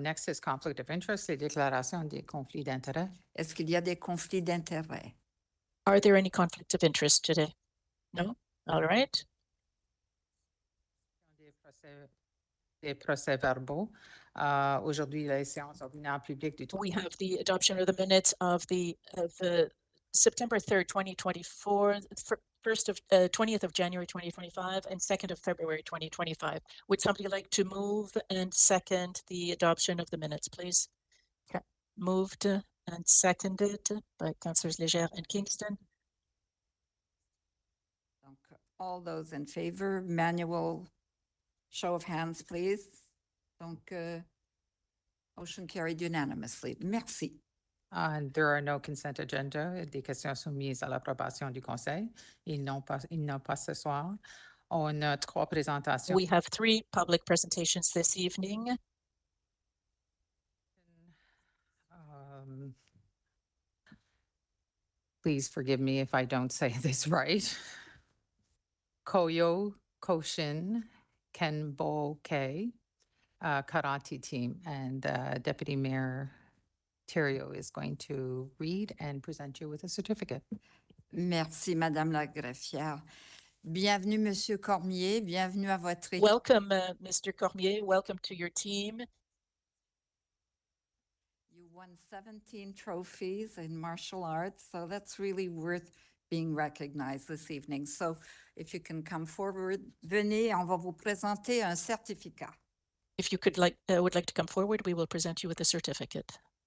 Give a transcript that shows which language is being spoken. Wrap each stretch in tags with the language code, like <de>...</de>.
<en>Next is conflict of interest,</en> <fr>les déclarations des conflits d'intérêt. Est-ce qu'il y a des conflits d'intérêt?</fr> <en>Are there any conflicts of interest today? No? All right.</en> <fr>Des procès-verbaux. Aujourd'hui, les séances ordinaires publiques du</fr> <en>We have the adoption of the minutes of the September 3rd, 2024, 20th of January 2025, and 2nd of February 2025. Would somebody like to move and second the adoption of the minutes, please? Okay. Moved and seconded by Councillors Légère and Kingston. Donc, all those in favor, manual show of hands, please. Donc, motion carried unanimously.</en> <fr>Merci.</fr> <en>There are no consent agenda.</en> <fr>Des questions soumises à l'approbation du Conseil. Ils n'ont pas ce soir. On a 3 présentations.</fr> <en>We have 3 public presentations this evening. Please forgive me if I don't say this right. Koyo Koshin Kenbo-K Karate Team, and Deputy Mayor Thériault is going to read and present you with a certificate.</en> <fr>Merci, Madame la Greffière. Bienvenue, Monsieur Cormier. Bienvenue à votre équipe.</fr> <en>Welcome, Mr. Cormier. Welcome to your team. You won 17 trophies in martial arts, so that's really worth being recognized this evening. So if you can come forward,</en> <fr>venez, on va vous présenter un certificat.</fr> <en>If you would like to come forward, we will present you with a certificate.</en>